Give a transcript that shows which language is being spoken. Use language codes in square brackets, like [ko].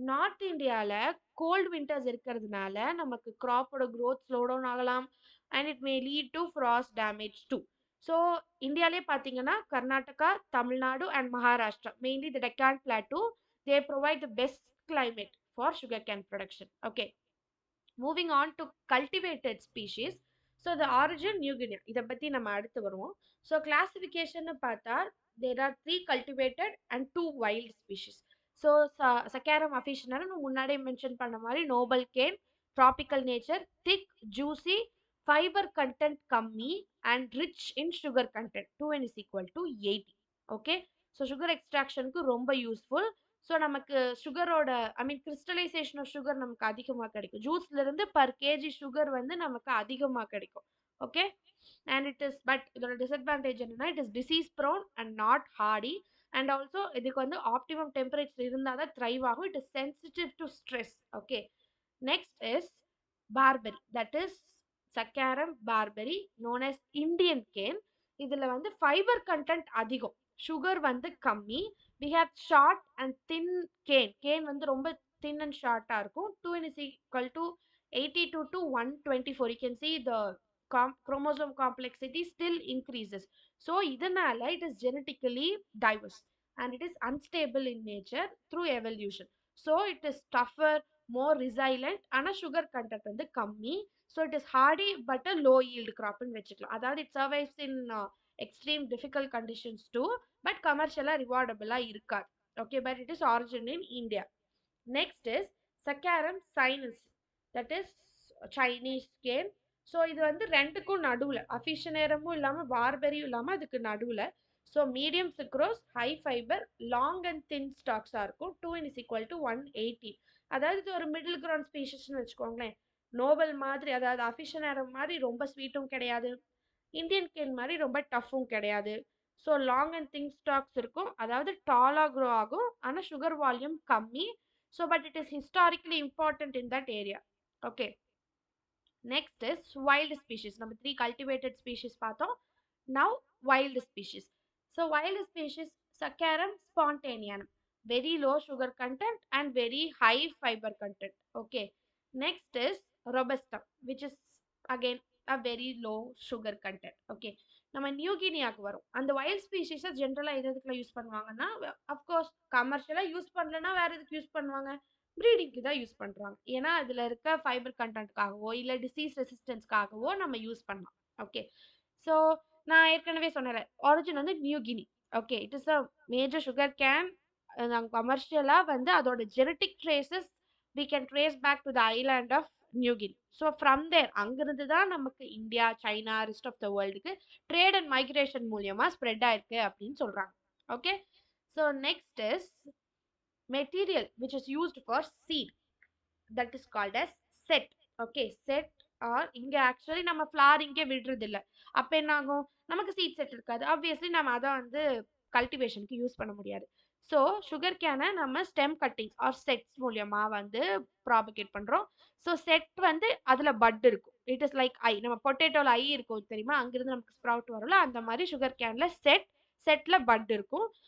[ta] North இந்தியாவில் gold winters இருக்கிறதுனால நமக்கு கிராப்போட க்ரோத் ஸ்லோ டவுன் ஆகலாம் [en] And it may lead to frost damage too. So [ta] இந்தியாவிலே பார்த்தீங்கன்னா [en] Karnataka, Tamil Nadu and Maharashtra, mainly the Deccan plateau, they provide the best climate for sugarcane production. Okay, moving on to cultivated species. So the origin New Guinea, [ta] இதை பற்றி நம்ம அடுத்து வருவோம். So classification பார்த்தா [en] there are 3 cultivated and 2 wild species. [ta] So Saccharum officinarum முன்னாடியே mention பண்ண மாதிரி Nobel can, tropical nature, thick juicy, fibre content கம்மி and rich in sugar content. [en] 2n is equal to 80. Okay, so [ta] sugar எக்ஸ்ட்ராக்ஷனுக்கு ரொம்ப useful. So நமக்கு சுகரோட ஐ மீன் crystallisation of sugar நமக்கு அதிகமாக கிடைக்கும். ஜூஸ்லேருந்து per KG sugar வந்து நமக்கு அதிகமாக கிடைக்கும். Okay, and it is but இதோட டிஸ்அட்வான்டேஜ் என்னன்னா [en] it is disease prone and not hardy [ta] and also இதுக்கு வந்து ஆப்டிமம் டெம்பரேச்சர் இருந்தால் தான் த்ரைவ் ஆகும். [en] It is sensitive to stress. Okay, next is barberi, that is Saccharum barberi known as Indian cane. [ta] இதில் வந்து fibre content அதிகம், சுகர் வந்து கம்மி. [en] we have short and thin cane [ta] வந்து ரொம்ப thin and ஷார்ட்டாக இருக்கும். [en] 2n is equal to 82 to 124. you can see the chromosome complexity still increases. So இதனால it is genetically diverse and it is unstable in nature through evolution. So it is tougher, more resilient, [ta] ஆனா sugar content வந்து கம்மி. [en] So it is hardy but a low yield crop ன்னு வச்சுக்கலாம். அதாவது it survives in extreme difficult conditions too, but commercially rewardable இருக்காது. Okay, but it is origin in India. Next is Saccharum sinensis, that is Chinese cane. [ta] So இது வந்து ரெண்டுக்கும் நடுவில், அஃபிஷனேரமும் இல்லாமல் பார்பரியும் இல்லாமல் அதுக்கு நடுவில். [en] So medium sucrose, high fibre, long and thin ஸ்டாக்ஸாக இருக்கும். [ta] 2n is equal to 180. அதாவது இது ஒரு மிடில் கிரவுண்ட் ஸ்பீஷஸ்ன்னு வச்சுக்கோங்களேன். நோபல் மாதிரி, அதாவது அஃபிஷனேரம் மாதிரி ரொம்ப ஸ்வீட்டும் கிடையாது, இந்தியன் கேன் மாதிரி ரொம்ப டஃப்பும் கிடையாது. So long and thing stocks இருக்கும், அதாவது டாலாக க்ரோ ஆகும், ஆனால் சுகர் வால்யூம் கம்மி. [en] So but it is historically important in that area. Okay, next is wild species. [ta] நம்ம 3 cultivated species பார்த்தோம். [en] Now wild species. So wild species Saccharum spontaneanum, very low sugar content and very high fiber content. Okay, next is robusta, which is again a very low sugar content. [ta] Okay, நம்ம new கினியாக்கு வரும். அந்த wild ஸ்பீஷிஸை ஜென்ரலாக எதுக்குள்ள use பண்ணுவாங்கன்னா, of course கமர்ஷியலாக use பண்ணலன்னா வேற எதுக்கு யூஸ் பண்ணுவாங்க, ப்ரீடிங்க்கு தான் யூஸ் பண்ணுறாங்க. ஏன்னா அதில் இருக்க ஃபைபர் கண்டென்ட்காகவோ இல்லை டிசீஸ் ரெசிஸ்டன்ஸ்க்காகவோ நம்ம யூஸ் பண்ணலாம். ஓகே, ஸோ நான் ஏற்கனவே சொன்னேன் ஆரிஜின் வந்து new Guinea. [en] Okay, it is a major sugar cane. [ta] நாங்கள் கமர்ஷியலாக வந்து அதோட [en] Genetic traces we can trace back to the island of New Guinea. [ta] So from தேர் அங்கிருந்து தான் நமக்கு India, China, rest of the வேர்ல்டுக்கு trade and migration மூலியமாக spread ஆயிருக்கு அப்படின்னு சொல்கிறாங்க. [en] Okay, so next is material which is used for seed, that is called as set. [ta] Okay, set or இங்க actually நம்ம flower இங்கே விடுறது இல்லை. அப்போ என்ன ஆகும், நமக்கு சீட் செட் இருக்காது. ஆப்வியஸ்லி நம்ம அதை வந்து கல்டிவேஷனுக்கு யூஸ் பண்ண முடியாது. ஸோ சுகர் கேனை நம்ம ஸ்டெம் கட்டிங்ஸ் ஆர் செட்ஸ் மூலியமா வந்து ப்ராபகேட் பண்ணுறோம். ஸோ செட் வந்து அதில் பட் இருக்கும். [en] it is like eye, [ta] நம்ம பொட்டேட்டோவில் ஐ இருக்கும் தெரியுமா, அங்கிருந்து நமக்கு ஸ்ப்ரவுட் வரும்ல, அந்த மாதிரி சுகர் கேனில் செட்டில் பட் இருக்கும்.